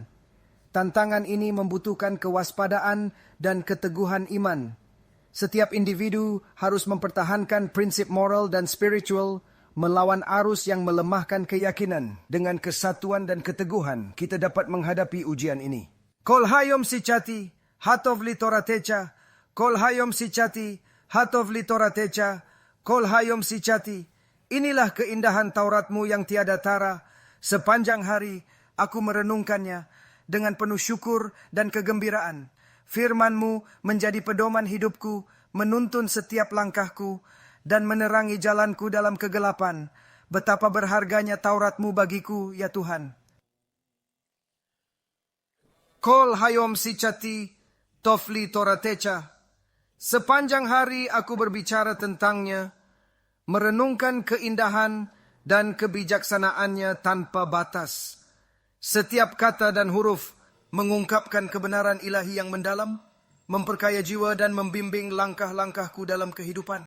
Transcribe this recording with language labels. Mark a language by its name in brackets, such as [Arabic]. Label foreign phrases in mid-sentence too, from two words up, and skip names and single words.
[Indonesian] Tantangan ini membutuhkan kewaspadaan dan keteguhan iman. Setiap individu harus mempertahankan prinsip moral dan spiritual melawan arus yang melemahkan keyakinan. Dengan kesatuan dan keteguhan, kita dapat menghadapi ujian ini. [Hebrew] כל היום שיחתי, הטוב לי תורתך, כל היום שיחתי, הטוב לי תורתך, כל היום שיחתי. [Indonesian] Inilah keindahan Tauratmu yang tiada tara. Sepanjang hari aku merenungkannya dengan penuh syukur dan kegembiraan. Firman-Mu menjadi pedoman hidupku, menuntun setiap langkahku, dan menerangi jalanku dalam kegelapan. Betapa berharganya Taurat-Mu bagiku, ya Tuhan. [Hebrew] כל היום שיחתי, טופלי תורתך. [Indonesian] Sepanjang hari aku berbicara tentangnya, merenungkan keindahan dan kebijaksanaannya tanpa batas. Setiap kata dan huruf mengungkapkan kebenaran ilahi yang mendalam, memperkaya jiwa dan membimbing langkah-langkahku dalam kehidupan.